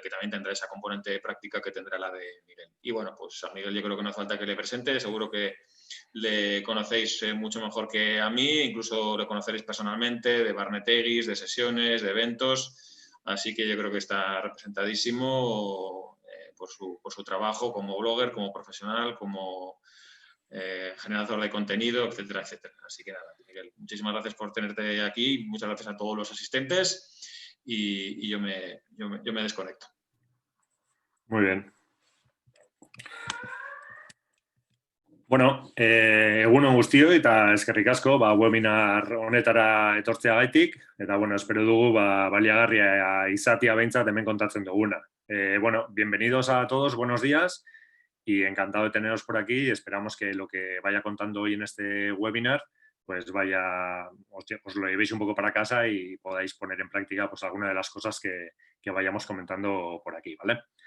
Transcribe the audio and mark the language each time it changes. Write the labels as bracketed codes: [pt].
[es] Que también tendrá esa componente práctica que tendrá la de Miguel. Y bueno, pues a Miguel yo creo que no hace falta que le presente, seguro que le conocéis mucho mejor que a mí, incluso lo conoceréis personalmente, de Barneteguis, de sesiones, de eventos, así que yo creo que está representadísimo por su trabajo como blogger, como profesional, como generador de contenido, etcétera, etcétera. Así que nada, Miguel, muchísimas gracias por tenerte aquí, muchas gracias a todos los asistentes y yo me desconecto. Muy bien. [eu] Bueno, egunon guztioi eta eskerrik asko webinar honetara etortzeagaitik, eta bueno, espero dugu baliagarria izatea behintzat hemen kontatzen duguna. [es] Bueno, bienvenidos a todos, buenos días y encantado de teneros por aquí y esperamos que lo que vaya contando hoy en este webinar pues os lo llevéis un poco para casa y podáis poner en práctica pues alguna de las cosas que vayamos comentando por aquí, ¿vale?